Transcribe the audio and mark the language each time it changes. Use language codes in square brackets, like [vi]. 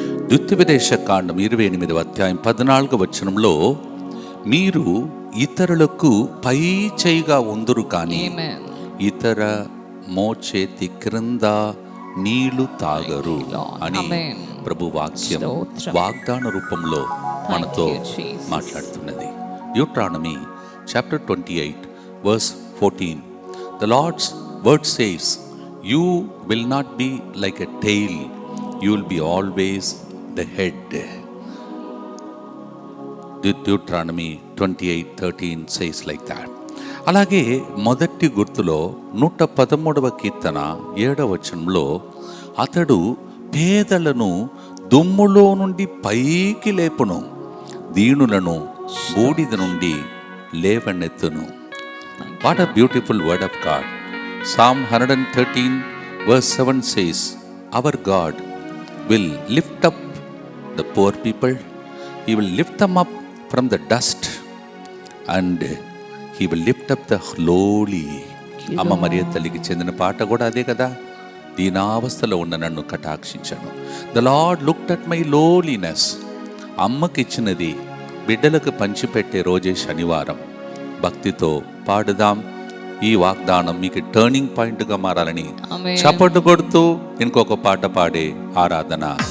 [te] ద్వితీయోపదేశ కాండం 28వ అధ్యాయం 14వ వచనంలో, మీరు ఇతరులకు పై చేయిగా ఉందురు కానీ ఇతర మోచేతి క్రింద నీళ్లు తాగరు అని ప్రభు వాక్యం వాగ్దాన రూపంలో మనతో మాట్లాడుతున్నది. [en] Deuteronomy chapter 28 verse 14. The Lord's word says, you will not be like a tail, you will be always the head. Deuteronomy 28:13 says like that. [te] అలాగే మొదటి గుర్తులో 113వ కీర్తన 7వ వచనంలో, అతడు పేదలను దుమ్ములో నుండి పైకి లేపును, దీనులను బూడిద నుండి లేవనెత్తును. [en] What a beautiful word of God. Psalm 113 verse 7 says, our God will lift up the poor people, he will lift them up from the dust and he will lift up the lowly. [te] అమ్మ మరియ తల్లికి చెందిన పాట కూడా అదే కదా. దీనావస్థలో ఉన్న నన్ను కటాక్షించాను. [en] The Lord looked at my lowliness. [te] అమ్మకి ఇచ్చినది బిడ్డలకు పంచిపెట్టే రోజే శనివారం. భక్తితో పాడుదాం. ఈ వాగ్దానం మీకు టర్నింగ్ పాయింట్గా మారాలని చప్పట్లు కొడుతూ ఇంకొక పాట పాడే ఆరాధన.